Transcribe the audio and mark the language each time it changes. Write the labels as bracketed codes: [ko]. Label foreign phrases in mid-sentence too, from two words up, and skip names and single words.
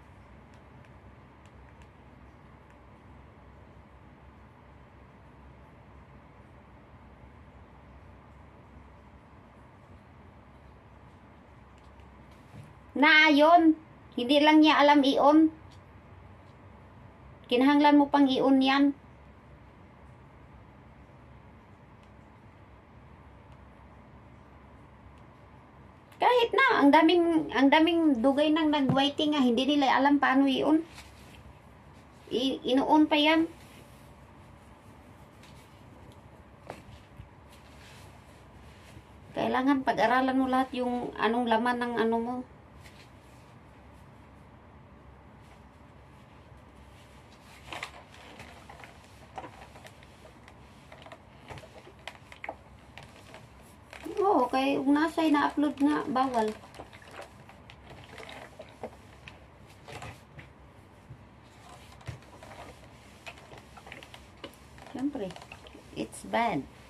[tl] Naayon. Hindi lang niya alam i-on. Kinahanglan mo pang i-on yan. Kahit na, ang daming dugay nang nag-waiting nga, hindi nila alam paano i-on. Ino-on pa yan. Kailangan pag-aralan mo lahat yung anong laman ng ano mo. [ceb] Oo, kay kung nasa'y na-upload nga, bawal. [tl] Siyempre, [en] it's bad.